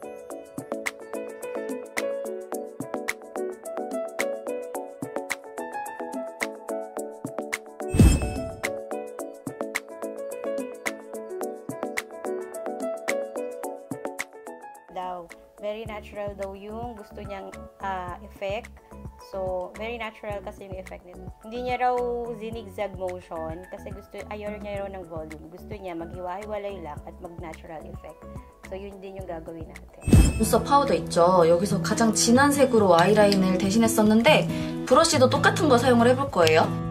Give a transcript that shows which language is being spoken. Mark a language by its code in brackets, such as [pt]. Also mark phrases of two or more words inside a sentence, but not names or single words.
[tl] daw. [en] Very natural [tl] daw yung gusto niyang effect. So, [en] very natural [tl] kasi yung effect nito. Hindi niya raw zinigzag motion kasi ayaw niya raw ng volume. Gusto niya maghiwa-hiwalay lang at mag-natural effect. So, yun din yung gagawin natin. [ko] 눈썹 파우더 있죠? 여기서 가장 진한 색으로 아이라인을 대신했었는데 브러쉬도 똑같은 거 사용을 해볼 거예요.